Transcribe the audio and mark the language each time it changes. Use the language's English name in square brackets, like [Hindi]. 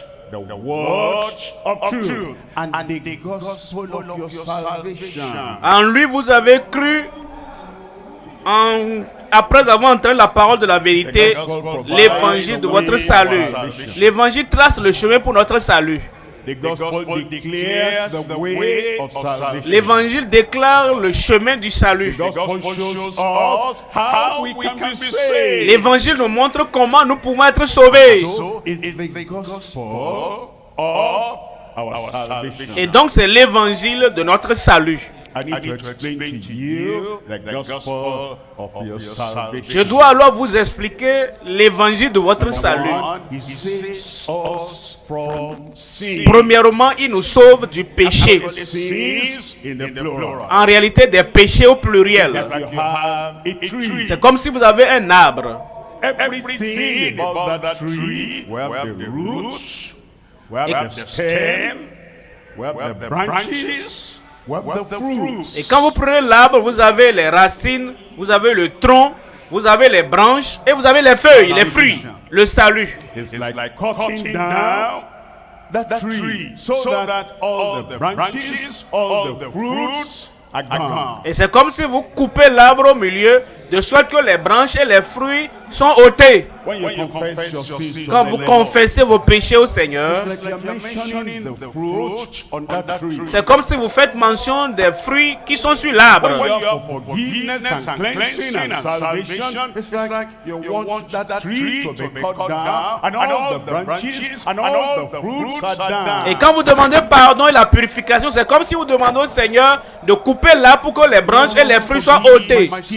[English] The word of truth and the gospel of your salvation. [French] En lui vous avez cru, après avoir entendu la parole de la vérité, l'évangile de votre salut. L'évangile trace le chemin pour notre salut. [English] The gospel declares the way of salvation. [French] L'évangile déclare le chemin du salut. [English] The gospel shows us how we can be saved. [French] L'évangile nous montre comment nous pouvons être sauvés. [English] So it is the gospel of our salvation. [French] Et donc c'est l'évangile de notre salut. [English] I need to explain to you the gospel of your salvation. [French] Je dois alors vous expliquer l'évangile de votre salut. [English] He saves us from sin. [French] Premièrement, il nous sauve du péché. [English] Sins in the plural. [French] En réalité, des péchés au pluriel. [English] Just like you have a tree. [French] C'est comme si vous avez un arbre. [English] Everything about that tree, we have the roots, we have the stem, we have the branches, we have the fruits. [French] Et quand vous prenez l'arbre, vous avez les racines, vous avez le tronc, vous avez les branches et vous avez les feuilles, les fruits, le salut. [English] It's like cutting down that tree so that all the branches, all the fruits are gone. [French] Et c'est comme si vous coupez l'arbre au milieu, de sorte que les branches et les fruits sont ôtés. [English] When you confess your sins, [French] Quand vous confessez vos péchés au Seigneur, [English] it's like you're mentioning the fruit on that tree. [French] c'est comme si vous faites mention des fruits qui sont sur l'arbre. [English] When you have forgiveness and cleansing and salvation, it's like you want that tree to be cut down, and all the branches and all the fruits are down. [French] Et quand vous demandez pardon et la purification, c'est comme si vous demandez au Seigneur de couper l'arbre pour que les branches et les fruits soient ôtés.